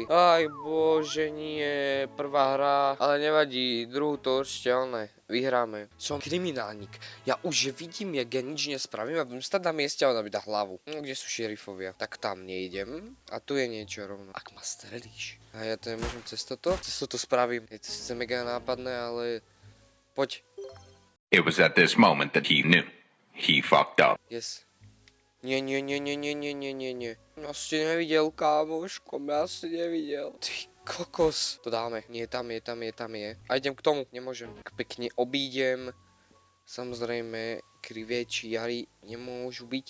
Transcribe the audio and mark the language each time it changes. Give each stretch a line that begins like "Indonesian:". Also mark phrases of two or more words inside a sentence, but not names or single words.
Slovak: Aj bože, nie, prvá hra, ale nevadí, druhú to určite vyhráme. Som kriminálnik, ja už vidím, jak ja nič nespravím a budem stať na mieste a ona mi dá hlavu. No, kde sú šerifovia? Tak tam nejdem a tu je niečo rovno. Ak ma strelíš. A ja to nemôžem cez toto spravím. Je to sice mega nápadné, ale poď.
English: It was at this moment that he knew. He fucked up. Yes.
Slovak: Nie. Ja si nevidel, kámoško, ja si nevidel. Ty kokos. To dáme. Nie, tam je. A idem k tomu, nemôžem. Tak pekne obídem. Samozrejme, krivé čiary nemôžu byť.